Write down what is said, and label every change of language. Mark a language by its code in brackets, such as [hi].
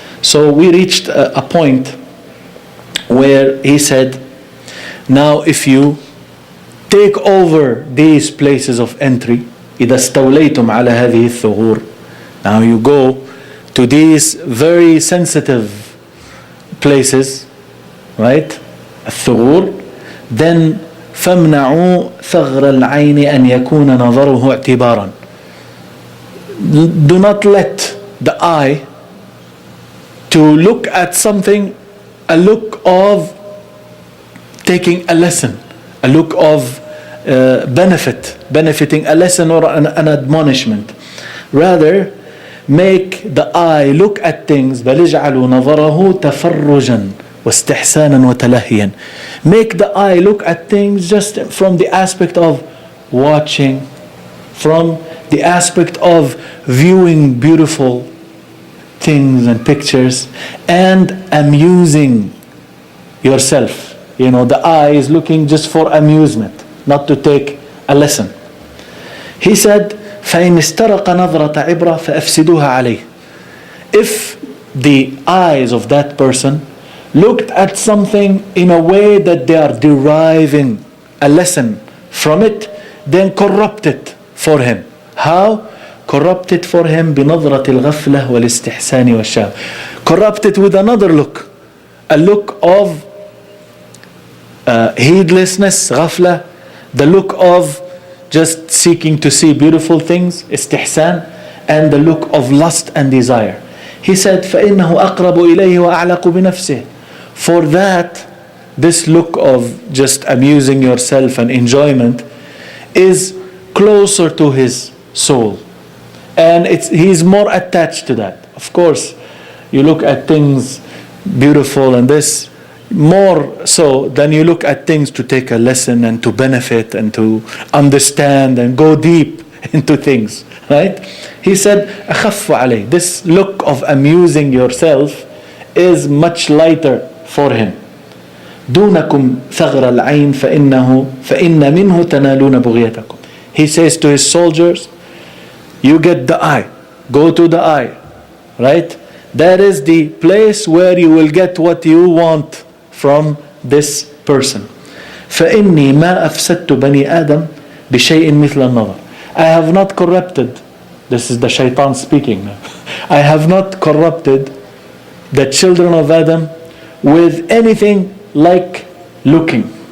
[en] So we reached a point where he said, now if you take over these places of entry, [ar] إذا استوليتم على هذه الثغور, [en] now you go to these very sensitive places, right? [ar] الثغور, [en] then [ar] فامنعوا ثغر العين أن يكون نظره اعتبارا. [en] Do not let the eye to look at something, a look of taking a lesson, a look of benefiting a lesson or an admonishment. Rather, make the eye look at things. [ar] بل اجعلوا نظره تفرجا واستحسانا وتلهيا. [en] Make the eye look at things just from the aspect of watching, from the aspect of viewing beautiful things and pictures and amusing yourself. You know, the eye is looking just for amusement, not to take a lesson. He said, [ar] فَإِنْ اسْتَرَقَ نَظْرَةَ عِبْرَةٍ فَأَفْسِدُوهَا عَلَيْهِ. [en] If the eyes of that person looked at something in a way that they are deriving a lesson from it, then corrupt it for him. How? Corrupt it for him [ar] بنظرة الغفلة والاستحسان والشهوة. [en] Corrupt it with another look, a look of heedlessness, غفلة, the look of just seeking to see beautiful things, istihsan, and the look of lust and desire. He said, [ar] فإنه أقرب إليه وأعلق بنفسه. [en] For that, this look of just amusing yourself and enjoyment is closer to his soul. And he's more attached to that. Of course, you look at things beautiful and this, more so than you look at things to take a lesson and to benefit and to understand and go deep into things, right? He said, [ar] أخف عليه. [en] This look of amusing yourself is much lighter for him. [ar] دونكم ثغر العين فإن منه تنالون بغيتكم. [en] He says to his soldiers, you get the eye, go to the eye, right? That is the place where you will get what you want from this person. [ar] فإني ما أفسدت بني آدم بشيء مثل النظر. [en] I have not corrupted, this is the shaitan speaking now, I have not corrupted the children of Adam with anything like looking.